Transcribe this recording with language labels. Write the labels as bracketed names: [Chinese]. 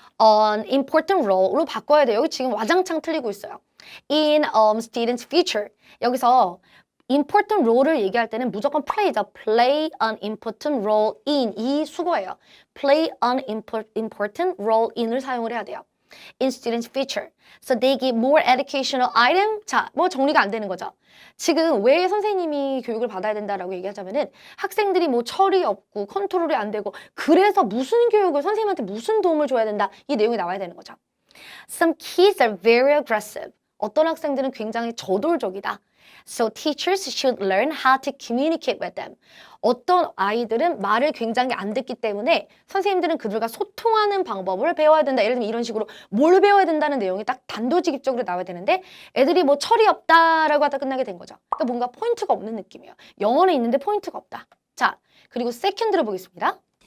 [English] An important role [Korean] 로 바꿔야 돼요. 여기 지금 와장창 틀리고 있어요. [English] In students' future. [Korean] 여기서 [English] important role [Korean] 을 얘기할 때는 무조건 play죠. [English] Play an important role in [Korean] 이 수거예요. [English] Play an important role in을 [Korean] 사용을 해야 돼요. [English] in students' future. So they give more educational item. [Korean] 자, 뭐 정리가 안 되는 거죠. 지금 왜 선생님이 교육을 받아야 된다라고 얘기하자면은 학생들이 뭐 철이 없고 컨트롤이 안 되고 그래서 무슨 교육을 선생님한테 무슨 도움을 줘야 된다. 이 내용이 나와야 되는 거죠. [English] Some kids are very aggressive. [Korean] 어떤 학생들은 굉장히 저돌적이다. [English] So teachers should learn how to communicate with them. [Korean] 어떤 아이들은 말을 굉장히 안 듣기 때문에 선생님들은 그들과 소통하는 방법을 배워야 된다. 예를 들면 이런 식으로 뭘 배워야 된다는 내용이 딱 단도직입적으로 나와야 되는데 애들이 뭐 철이 없다라고 하다 끝나게 된 거죠. 그러니까 뭔가 포인트가 없는 느낌이에요. 영어는 있는데 포인트가 없다. 자, 그리고 세컨드를 보겠습니다.